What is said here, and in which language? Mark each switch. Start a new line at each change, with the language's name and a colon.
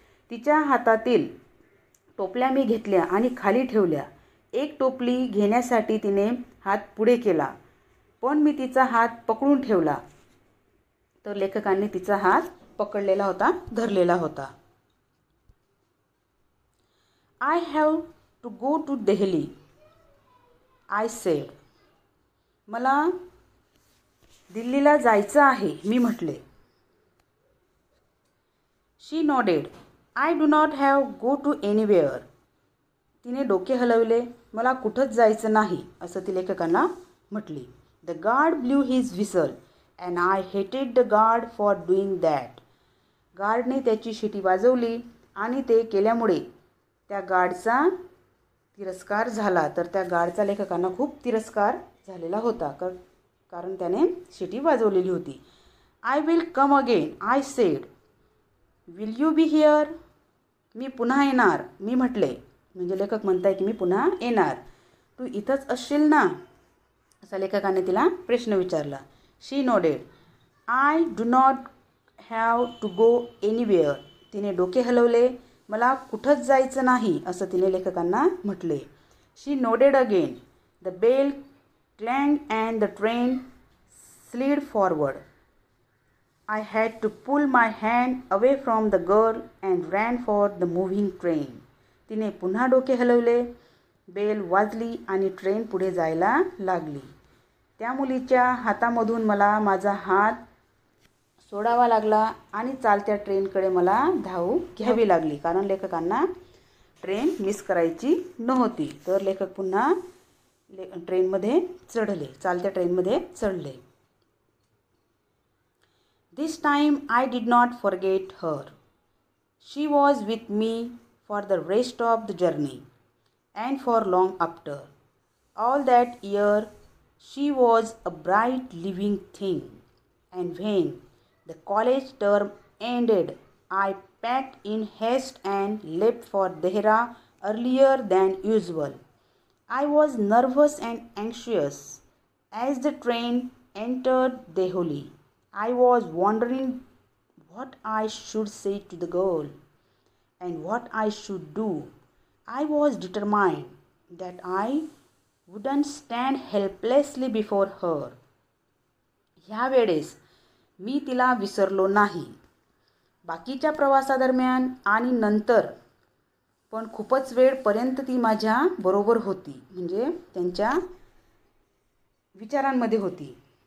Marathi: तिच्या हातातील टोपल्या मी घेतल्या आणि खाली ठेवल्या. एक टोपली घेण्यासाठी तिने हात पुढे केला, पण मी तिचा हात पकडून ठेवला. तर लेखकांनी तिचा हात पकडलेला होता, धरलेला होता.
English: I have to go to Delhi, I said.
Marathi: मला दिल्लीला जायचं आहे, मी म्हटले.
English: She nodded. I do not have go to anywhere.
Marathi: तिने डोके हलवले. मला कुठंच जायचं नाही, असं ती लेखकांना म्हटली.
English: The guard blew his whistle and I hated the guard for doing that.
Marathi: गार्डने त्याची शिटी वाजवली आणि ते केल्यामुळे त्या गार्डचा तिरस्कार झाला. तर त्या गार्डचा लेखकांना खूप तिरस्कार झालेला होता, कारण त्याने शिटी वाजवलेली होती.
English: I will come again, I said. Will you be here?
Marathi: मी पुन्हा येणार, मी म्हटले. म्हणजे लेखक म्हणताय की मी पुन्हा येणार. तू इथंच असशील ना, असा लेखकाने तिला प्रश्न विचारला.
English: She nodded. I do not have to go anywhere.
Marathi: तिने डोके हलवले. मला कुठंच जायचं नाही, असं तिने लेखकांना म्हटले.
English: She nodded again. The bell clanged and the train slid forward. I had to pull my hand away from the girl and ran for the moving train.
Marathi: तिने पुन्हा डोके हलवले. बेल वाजली आणि ट्रेन पुढे जायला लागली. त्या मुलीच्या हातामधून मला माझा हात सोडावा लागला आणि चालत्या ट्रेनकडे मला धाव घ्यावी लागली, कारण लेखकांना ट्रेन मिस करायची नव्हती. तर लेखक पुन्हा ट्रेनमध्ये चढले, चालत्या ट्रेनमध्ये चढले.
English: This time I did not forget her. She was with me for the rest of the journey and for long after. All that year she was a bright living thing. And when the college term ended, I packed in haste and left for Dehra earlier than usual. I was nervous and anxious as the train entered Deholi. I was wondering what I should say to the girl and what I should do. I was determined that I wouldn't stand helplessly before her.
Marathi: ह्या वेळेस मी तिला विसरलो नाही. बाकीच्या प्रवासादरम्यान आणि नंतर पण खूपच वेळपर्यंत ती माझ्या बरोबर होती, म्हणजे त्यांच्या विचारांमध्ये होती.